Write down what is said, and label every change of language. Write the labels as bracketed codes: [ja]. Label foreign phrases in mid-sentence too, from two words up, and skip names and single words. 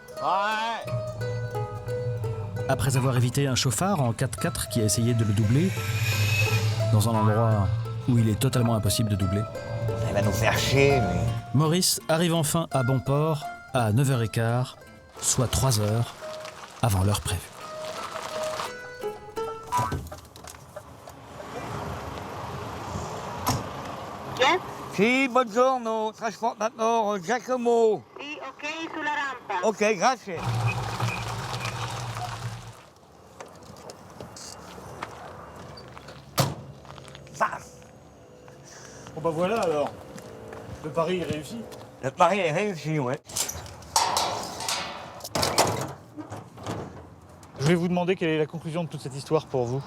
[fr] Après avoir évité un chauffard en 4x4 qui a essayé de le doubler, dans un endroit où il est totalement impossible de doubler, Il va nous faire chier, lui. Maurice arrive enfin à bon port à 9h15, soit 3 heures avant l'heure prévue. [it] Sì, buongiorno, trasportatore Giacomo. Sì, ok, sulla rampa. Ok, grazie. [fr] Bon bah voilà alors. Le pari est réussi. Le pari est réussi, ouais. Je vais vous demander quelle est la conclusion de toute cette histoire pour vous.